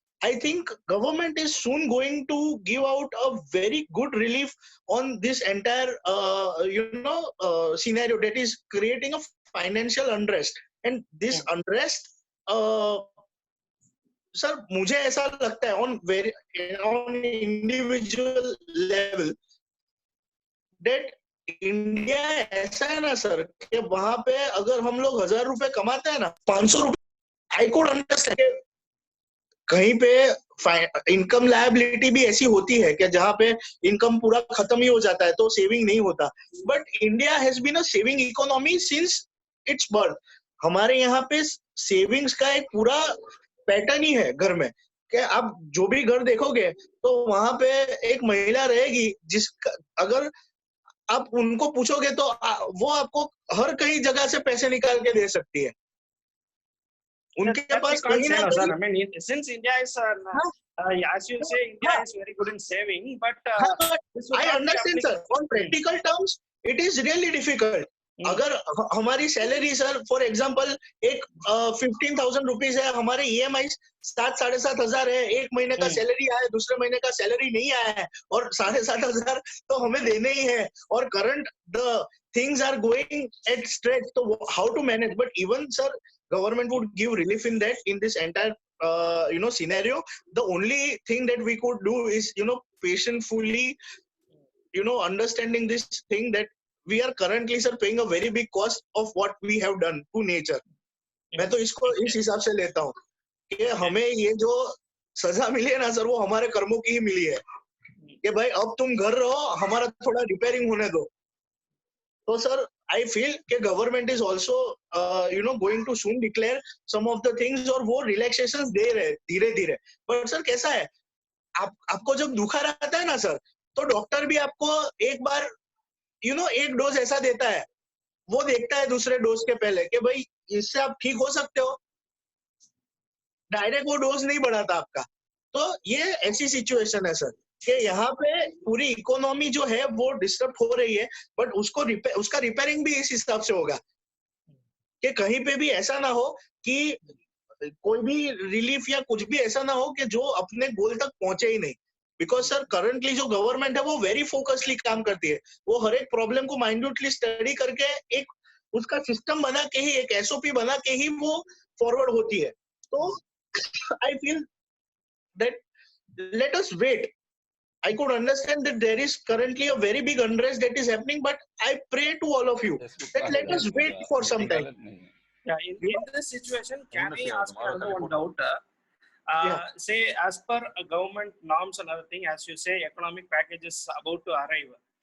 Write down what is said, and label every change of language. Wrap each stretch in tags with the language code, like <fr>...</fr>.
<en>I think government is soon going to give out a very good relief on this entire scenario that is creating a financial unrest, and this unrest, sir,</en> <hi>मुझे ऐसा लगता है</hi> <en>on individual level that</en> <hi>India ऐसा है ना sir कि वहां पे अगर हम लोग 1000 रुपए कमाते हैं ना, 500 रुपए</hi> <en>I could understand</en> <hi>कहीं पे इनकम लायबिलिटी भी ऐसी होती है कि जहाँ पे इनकम पूरा खत्म ही हो जाता है तो सेविंग नहीं होता.</hi> <en>But India has been a saving economy since its birth.</en> <hi>हमारे यहाँ पे सेविंग्स का एक पूरा पैटर्न ही है घर में कि आप जो भी घर देखोगे तो वहां पे एक महिला रहेगी जिसका अगर आप उनको पूछोगे तो वो आपको हर कहीं जगह से पैसे निकाल के दे सकती है. उनके पास कहीं ना</hi> <en>sir. I mean, since India is, as you say, India is very good in saving, but I understand, sir. On practical terms, it is really difficult.</en> <hi>अगर हमारी सैलरी सर फॉर एग्जांपल एक 15,000 रुपीज है, हमारे EMI 7,000-7,500 है, एक महीने का salary आया, दूसरे महीने का सैलरी नहीं आया है और 7,500 तो हमें देने ही है और</hi> <en>Current the things are going at stretch. तो how to manage? But even sir government would give relief in that, in this entire scenario. The only thing that we could do is patiently understanding this thing that we are currently sir paying a very big cost of what we have done to nature.</en> <hi>मैं तो इसको इस हिसाब से लेता हूँ कि हमें ये जो सजा मिली है ना सर वो हमारे कर्मों की ही मिली है कि भाई अब तुम घर रहो, हमारा थोड़ा रिपेयरिंग होने दो.</hi> <en>तो sir I feel कि government is also going to soon declare some of the things</en> <hi>और वो relaxations दे रहे धीरे धीरे. But सर कैसा है, आपको जब दुखा रहता है ना सर तो डॉक्टर भी आपको एक बार एक डोज ऐसा देता है, वो देखता है दूसरे डोज के पहले कि भाई इससे आप ठीक हो सकते हो, डायरेक्ट वो डोज नहीं बढ़ाता आपका. तो ये ऐसी सिचुएशन है सर कि यहाँ पे पूरी इकोनॉमी जो है वो डिस्टर्ब हो रही है. बट उसका रिपेयरिंग भी इस हिसाब से होगा कि कहीं पे भी ऐसा ना हो कि कोई भी रिलीफ या कुछ भी ऐसा ना हो कि जो अपने गोल तक पहुंचे ही नहीं. बिकॉज सर करंटली जो गवर्नमेंट है वो वेरी फोकसली काम करती है, वो हर एक प्रॉब्लम को माइन्यूटली स्टडी करके एक उसका सिस्टम बना के ही, एक SOP बना के ही वो फॉरवर्ड होती है.</hi> <en>तो I feel that let us wait. I could understand that there is currently a very big unrest that is happening, but I pray to all of you that let us wait for some time. Yeah, in this situation, can I ask another one doubt? Say, as per government norms and other thing, as you say, economic package is about to arrive.</en>